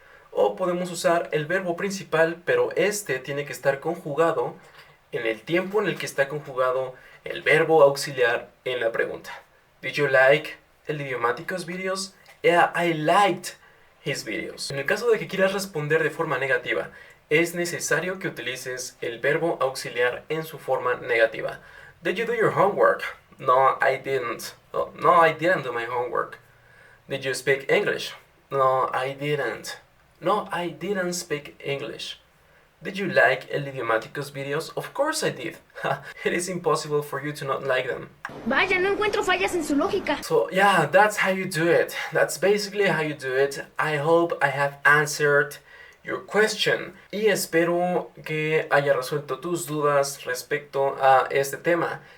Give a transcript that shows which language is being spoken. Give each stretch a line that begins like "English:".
Spanish: O podemos usar el verbo principal, pero este tiene que estar conjugado en el tiempo en el que está conjugado el verbo auxiliar en la pregunta.
English: Did you like El Idiomáticos videos? Yeah, I liked his videos.
Spanish: En el caso de que quieras responder de forma negativa, es necesario que utilices el verbo auxiliar en su forma negativa.
English: Did you do your homework? No, I didn't. Oh, no, I didn't do my homework. Did you speak English? No, I didn't. No, I didn't speak English. Did you like El Idiomáticos videos? Of course I did. It is impossible for you to not like them.
Spanish: Vaya, no encuentro fallas en su lógica.
English: So yeah, that's how you do it. That's basically how you do it. I hope I have answered your question.
Spanish: Y espero que haya resuelto tus dudas respecto a este tema.